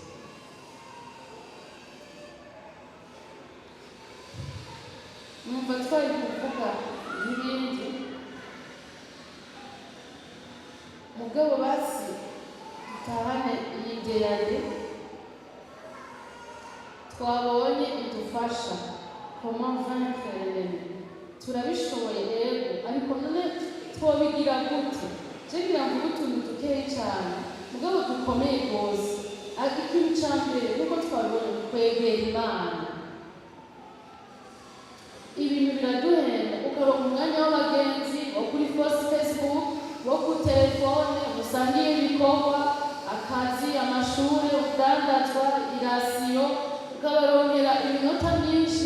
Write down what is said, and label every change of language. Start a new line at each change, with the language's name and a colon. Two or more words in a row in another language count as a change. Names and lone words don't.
Rundi: Numva twari kuvuga n'ibindi mugabo basi dutahane iyi ngeyane twabonye idufasha
French: comment vaincre l'ennemi.
Rundi: Turabishoboye rero, ariko none twobigira gute? Jegira ngo utuntu dukeyi cyane mugabo dukomeye rwose. Ikintu cya mbere nuko twabonye kwegera Imana. Ibintu biraduhenda, ukaronka umwanya w'abagenzi wo kuri Facebook, wo ku telefone, usangiye ibikorwa, akazi, amashuri, ubudandazwa, irasiyo, ukabaronkera iminota myinshi.